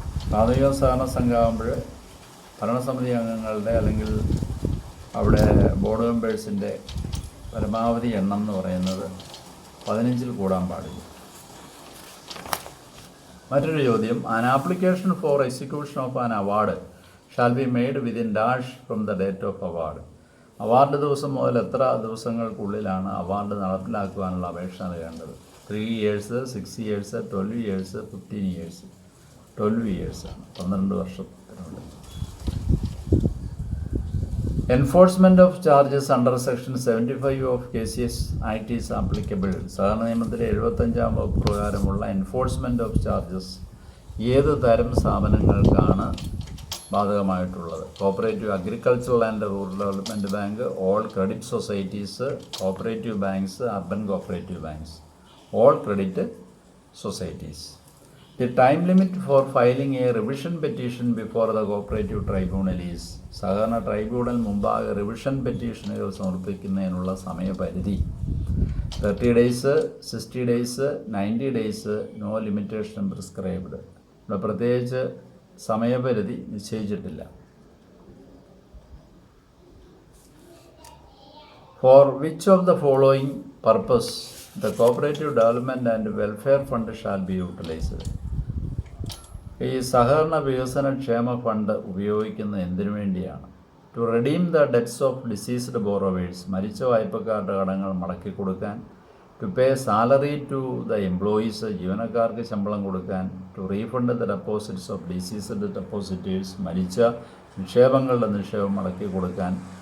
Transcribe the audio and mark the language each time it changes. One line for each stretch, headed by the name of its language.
Malayalam: പ്രാഥമിക സഹകരണ സംഘമാകുമ്പോൾ ഭരണസമിതി അംഗങ്ങളുടെ അല്ലെങ്കിൽ അവിടെ ബോർഡ് മെമ്പേഴ്സിൻ്റെ പരമാവധി എണ്ണം എന്ന് പറയുന്നത് 15-ൽ കൂടാൻ പാടില്ല. മറ്റൊരു ചോദ്യം,
English: An application for execution of an award shall be made within dash from the date of award.
Malayalam: Award ദിവസം മുതൽ എത്ര ദിവസങ്ങൾക്കുള്ളിലാണ് അവാർഡ് നടപ്പിലാക്കുവാനുള്ള അപേക്ഷ നൽകേണ്ടത്?
English: 3 years, 6 years, 12 years, 15 years. 12 years
Malayalam: ആണ്, 12 വർഷത്തിനുള്ളിൽ.
English: Enforcement of charges under section 75 of KCS Act is applicable.
Malayalam: സഹകരണ നിയമത്തിലെ 75-ാം വകുപ്പ് പ്രകാരമുള്ള എൻഫോഴ്സ്മെൻറ്റ് ഓഫ് ചാർജസ് ഏത് തരം സ്ഥാപനങ്ങൾക്കാണ് ബാധകമായിട്ടുള്ളത്.
English: Cooperative agricultural and rural development bank, all credit societies, cooperative banks, urban cooperative banks, all credit societies. The time limit for filing a revision petition before the cooperative tribunal is
Malayalam: സഹകരണ tribunal മുമ്പാകെ revision പെറ്റീഷനുകൾ സമർപ്പിക്കുന്നതിനുള്ള സമയപരിധി
English: 30 days, 60 days, 90 days, no limitation prescribed.
Malayalam: ഇവിടെ പ്രത്യേകിച്ച് സമയപരിധി നിശ്ചയിച്ചിട്ടില്ല.
English: For which of the following purpose the cooperative development and welfare fund shall be utilized?
Malayalam: ഈ സഹകരണ വികസന ക്ഷേമ ഫണ്ട് ഉപയോഗിക്കുന്നത് എന്തിനു വേണ്ടിയാണ്?
English: to redeem the debts of deceased borrowers,
Malayalam: മരിച്ച വായ്പക്കാരുടെ കടങ്ങൾ മടക്കി കൊടുക്കാൻ.
English: to pay salary to the employees,
Malayalam: ജീവനക്കാർക്ക് ശമ്പളം കൊടുക്കാൻ.
English: to refund the deposits of deceased depositors,
Malayalam: മരിച്ച നിക്ഷേപങ്ങളുടെ നിക്ഷേപം മടക്കി കൊടുക്കാൻ.